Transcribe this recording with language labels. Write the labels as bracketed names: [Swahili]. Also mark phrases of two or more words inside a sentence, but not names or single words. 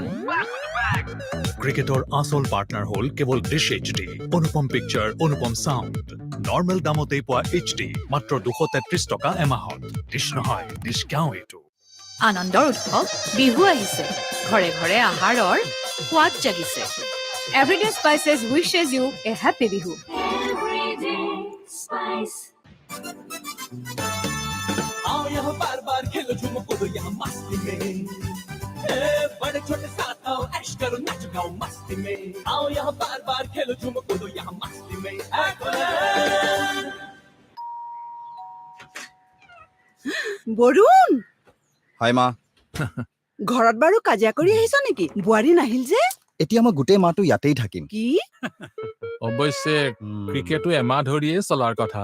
[Assamese] ক্ৰিকেটৰ আচল পাৰ্টনাৰ হ'ল কেৱল ডিছ এইচডি অনুপম পিকচাৰ অনুপম চাউণ্ড নৰ্মেল দামতেই পোৱা এইচডি মাত্ৰ 233 টকা এমাহত ডিছ নহয় ডিছ গাঁও এইটো আনন্দৰ উৎসৱ বিহু আহিছে ঘৰে ঘৰে আহাৰৰ সোৱাদ জাগিছে [English] Everyday Spices wishes you a happy Bihu [Hindi] आओ यहाँ बार बार खेलो झूमो कूदो यहाँ मस्ती में बड़े छोटे साथ आओ ऐश करो नाचो गाओ मस्ती में आओ यहाँ बार बार खेलो झूमो कूदो यहाँ मस्ती में [Assamese] বৰুণ হয় মা ঘৰত বাৰু কাজিয়া কৰি আহিছ নেকি বোৱাৰী নাহিল যে এতিয়া মই গোটেই মাহটো ইয়াতেই থাকিম কি অৱশ্যে ক্ৰিকেটো এমাহ ধৰিয়ে চলাৰ কথা